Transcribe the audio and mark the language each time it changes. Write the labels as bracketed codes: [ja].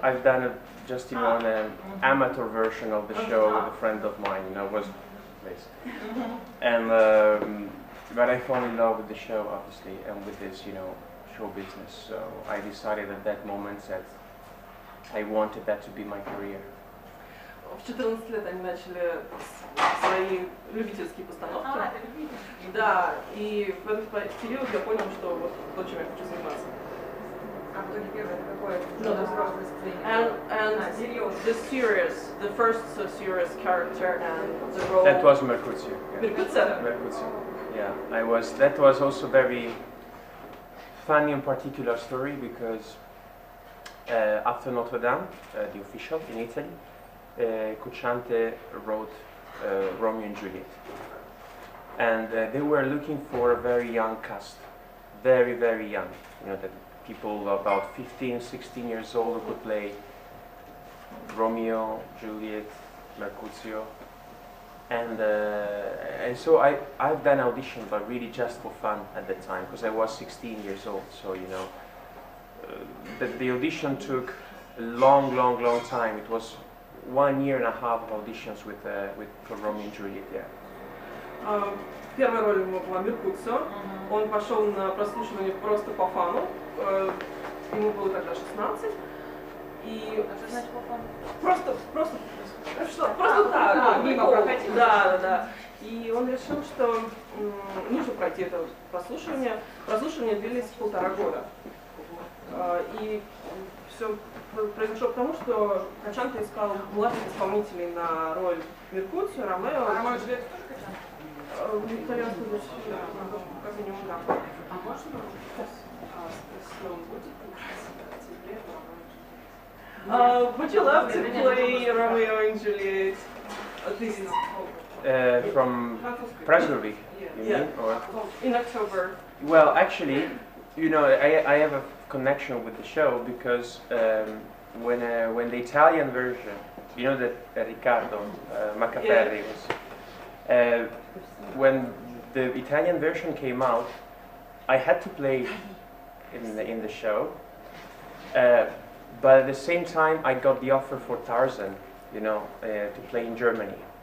[en] I've done just an amateur version of the show with a friend of mine. Was this, and but I fell in love with the show, obviously, and with this show business. So I decided at that moment that I wanted that to be my career. [ru] В 14 лет они начали свои любительские постановки. Это любительский. Да, и в этот период я понял, что вот то, чем я хочу заниматься. А в итоге первое это какое? Ну, да. Взрослое состояние. [en] And [ru] Серьезно. [en] the first serious character and the role. That was Mercutio. Yeah. Mercutio. Mercutio. Yeah, that was also very funny and particular story because after Notre Dame, the official in Italy, Cocciante wrote Romeo and Juliet. And they were looking for a very young cast, very, very young. You know, that people about 15, 16 years old who could play Romeo, Juliet, Mercutio. And so I've done auditions, but really just for fun at the time, because I was 16 years old. So you know, the audition took a long time. It was 1.5 years of auditions for Romeo and Juliet. Yeah. [ru] Первая роль у него была Меркуцио. Он пошел на прослушивание просто по фану. Ему было тогда 16. И Что значит по фану? просто так, мимо проходить. Да. И он решил, что нужно пройти это прослушивание. Прослушивания длились 1,5 года. И все произошло потому, что Кочанте искал младших исполнителей на роль Меркуцио, Ромео. А Ромео и Джульетта тоже Кочанте? Итальянскую версию, как минимум, да. А можно сейчас спросить, он будет [en] Would you love to play Romeo and Juliet? This is From Pressburg, you Yeah. mean? Or? in October. Well, actually, you know, I have a connection with the show because when the Italian version, you know that Riccardo Maccaferri was, when the Italian version came out, I had to play in the show, but at the same time I got the offer for Tarzan, you know, to play in Germany.